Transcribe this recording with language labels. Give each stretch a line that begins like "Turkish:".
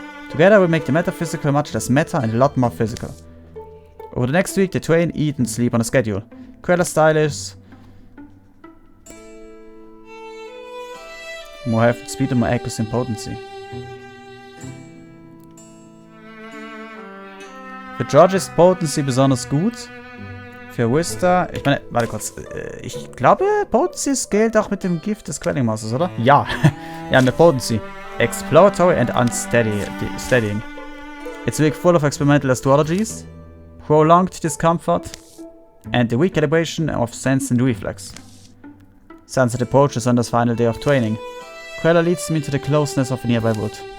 English: Together we make the metaphysical much less meta and a lot more physical. Over the next week they train, eat and sleep on a schedule. Quella style is... More health, speed and more accuracy and potency.
German: Für George ist Potency besonders gut. Für Wista... Ich meine, warte kurz. Ich glaube, Potency scaled auch mit dem Gift des Quelling Masters, oder? Ja. Ja, mit Potency.
English: Exploratory and unsteadying. It's a week full of experimental astrologies, prolonged discomfort, and the recalibration of sense and reflex. Sunset approaches on this final day of training. Quella leads me into the closeness of a nearby wood.